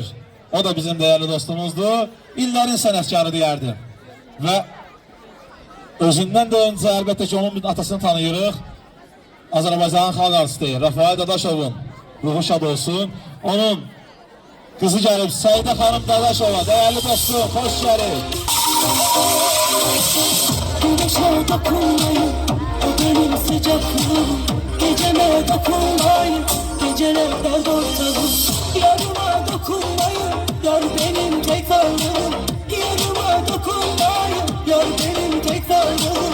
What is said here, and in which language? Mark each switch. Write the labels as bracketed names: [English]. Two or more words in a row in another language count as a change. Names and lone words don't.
[Azerbaijani] O da bizim değerli dostumuzdur. İllərin sənətkarı deyərdim. Və özündən də öncə əlbəttə ki, onun atasını tanıyırıq. Azərbaycanın xalq artisti Rafael Dadaşovun ruhu şad olsun. Onun kızı gəlib Səidə xanım Dadaşova. Değerli dostum, xoş gəlir. [Turkish] Güneşe dokunmayın, o benim sıcaklığım. Geceme dokunmayın, geceler dert ortağım. Yarıma dokunmayın, yar benim tek varlığım. Yarıma dokunmayın, yar benim tek varlığım.